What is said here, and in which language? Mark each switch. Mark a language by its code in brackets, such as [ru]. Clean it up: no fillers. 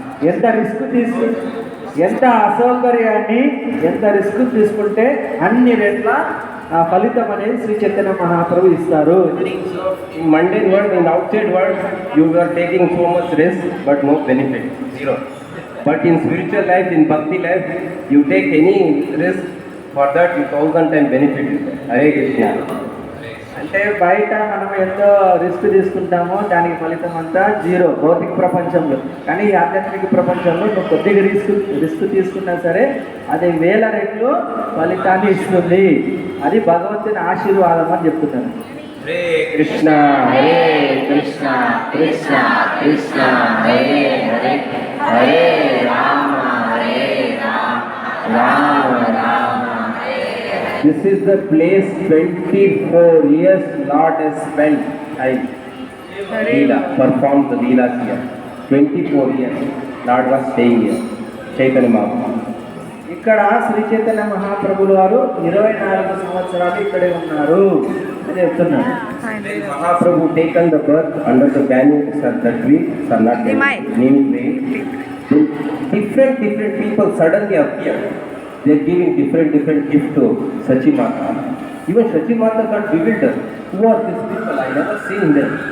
[te] ఎంత రిస్క్ ఎంత అసౌకర్యాన్ని ఎంత రిస్క్ తీసుకుంటే అన్ని రెట్ల ఫలితం అనేది శ్రీ చైతన్య మహాప్రభు ఇస్తారు. [en] In mundane world, in outside world, you are taking so much risk, but no benefit, zero. But in spiritual life, in bhakti life, you take any risk, for that you 1000 times benefit. [sa] Hare Krishna. [te] అంటే బయట మనం ఎంతో risk తీసుకుంటామో దానికి ఫలితం అంతా zero భౌతిక ప్రపంచంలో. కానీ ఈ ఆధ్యాత్మిక ప్రపంచంలో నువ్వు కొద్దిగా రిస్క్ తీసుకున్నా సరే అది 1000 రెట్లు ఫలితాన్ని ఇస్తుంది. అది భగవంతుని ఆశీర్వాదం అని చెప్తున్నాను. [sa] Hare Krishna, Hare Krishna, Krishna Krishna, Hare Hare, Hare Rama, Rama Rama. [en] This is the place 24 years Lord has spent time. Leela, performed the Leelas here. 24 years Lord was staying here. Chaitanya Mahaprabhu. [te] ఇక్కడ శ్రీ చైతన్య మహాప్రభులు వారు 24 సంవత్సరాలు ఇక్కడే ఉన్నారు అని చెప్తున్నారు. [en] Mahaprabhu taken the birth under the banyan tree, Nimi tree. Different people suddenly appear. They are giving different gifts to Sachi Mata. Even Sachi Mata got bewildered. Who are these people? I never seen them.